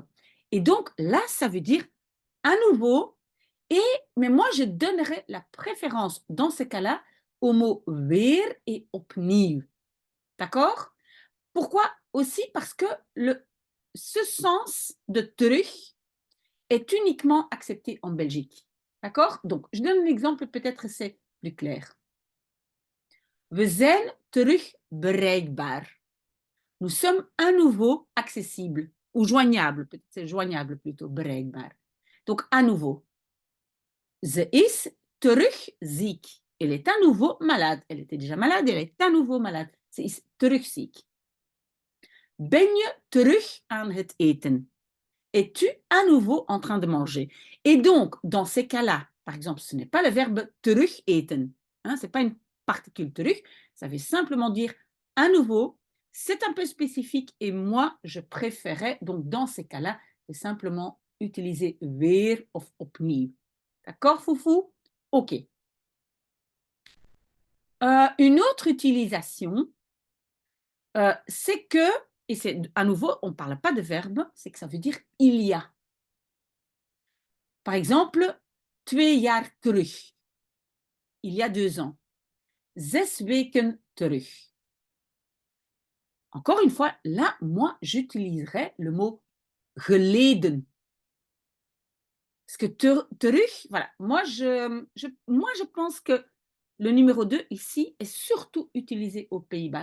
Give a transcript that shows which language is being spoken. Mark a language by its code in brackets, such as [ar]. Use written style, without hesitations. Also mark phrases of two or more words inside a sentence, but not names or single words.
[fr] Et donc là, ça veut dire à nouveau, et, mais moi je donnerais la préférence dans ce cas-là au mot weer et opnieuw. D'accord? Pourquoi? Aussi parce que ce sens de terug est uniquement accepté en Belgique. D'accord? Donc, je donne un exemple, peut-être c'est plus clair. [nl] We zijn terug bereikbaar. [fr] Nous sommes à nouveau accessibles ou joignables, peut-être c'est joignable plutôt, bereikbaar. Donc, à nouveau. [nl] Ze is terug ziek. [fr] Elle est à nouveau malade. Elle était déjà malade, elle est à nouveau malade. [nl] Ze is terug ziek. Ben je terug aan het eten? [fr] Es-tu à nouveau en train de manger? Et donc, dans ces cas-là, par exemple, ce n'est pas le verbe [nl] terug eten, [fr] hein, ce n'est pas une particule terug, ça veut simplement dire à nouveau. C'est un peu spécifique et moi, je préférais, donc dans ces cas-là, de simplement utiliser [nl] weer of opnieuw. [fr] D'accord, Foufou? OK. Une autre utilisation, c'est que, et c'est à nouveau, on ne parle pas de verbe, c'est que ça veut dire il y a. Par exemple, [nl] 2 jaar terug, [fr] il y a 2 ans. [nl] 6 weken terug. [fr] Encore une fois, là, moi, j'utiliserais le mot geleden. Parce que terug, voilà, moi je pense que le numéro 2 ici est surtout utilisé aux Pays-Bas.